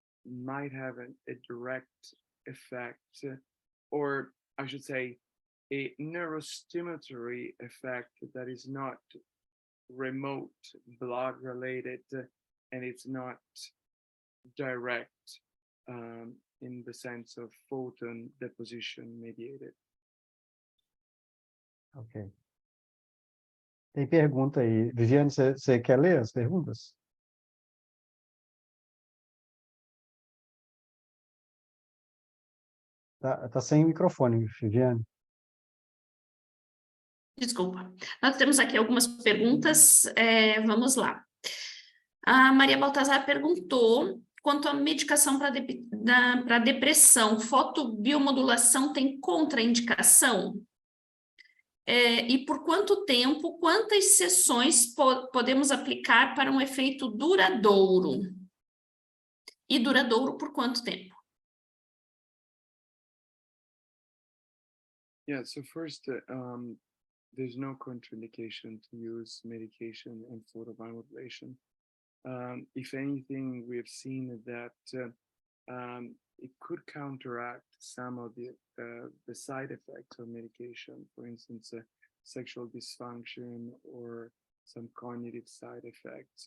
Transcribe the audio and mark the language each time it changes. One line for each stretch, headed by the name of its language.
English: might have a direct effect, or I should say, a neurostimulatory effect that is not remote blood related, and it's not direct in the sense of photon deposition mediated.
Portuguese: Ok. Tem pergunta aí. Viviane, você quer ler as perguntas? Tá sem microfone, Viviane. Desculpa. Nós temos aqui algumas perguntas. Vamos lá. A Maria Baltazar perguntou quanto à medicação para depressão, fotobiomodulação tem contraindicação? E por quanto tempo, quantas sessões podemos aplicar para um efeito duradouro? E duradouro por quanto tempo?
English: Yeah, so first, there's no contraindication to use medication and photobiomodulation. If anything, we have seen that it could counteract some of the side effects of medication, for instance, sexual dysfunction or some cognitive side effects.